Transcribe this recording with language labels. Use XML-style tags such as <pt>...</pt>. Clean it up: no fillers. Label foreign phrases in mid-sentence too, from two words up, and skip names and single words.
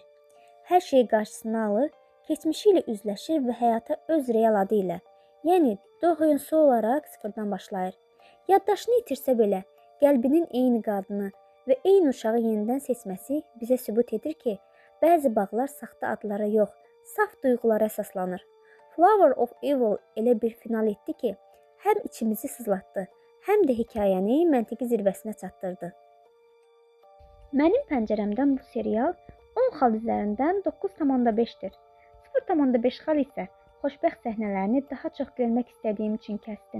<az>Hər şeyi qarşısına alır, keçmişi ilə üzləşir və həyata öz real adı ilə, yəni Do Hyun-soo olaraq sıfırdan başlayır. Yaddaşını itirsə belə, qəlbinin eyni qadını və eyni uşağı yenidən seçməsi bizə sübut edir ki, bəzi bağlar saxta adlara yox, saf duyğulara əsaslanır. Flower of Evil elə bir final etdi ki, həm içimizi sızlatdı, həm də hekayəni məntiqi zirvəsinə çatdırdı. Mənim pəncərəmdən bu serial 10 xal üzərindən 9,5-dir. 0,5 xal isə xoşbəxt səhnələrini daha çox görmək istədiyim üçün kəsdim.</az>